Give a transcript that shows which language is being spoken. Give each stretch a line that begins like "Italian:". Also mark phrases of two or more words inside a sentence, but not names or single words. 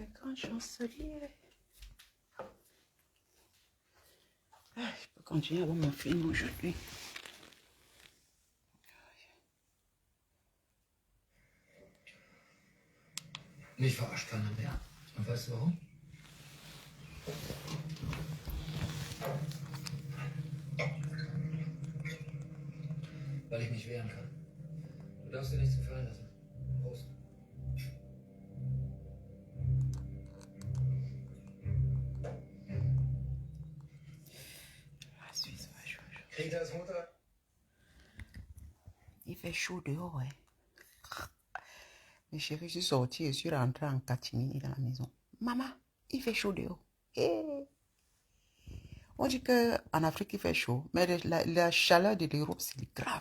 French: grand chancelier. Je peux continuer à voir mon film aujourd'hui.
German: Mich verarscht keiner mehr. Und weißt du warum? Weil ich mich wehren kann. Du darfst dir nichts gefallen lassen. Prost. Ritas Mutter.
French: Il fait chaud dehors, ouais. Mes chéris, je suis sortie et je suis rentrée en catimini dans la maison. Maman, il fait chaud dehors. Hey. On dit qu'en Afrique, il fait chaud, mais la chaleur de l'Europe, c'est grave.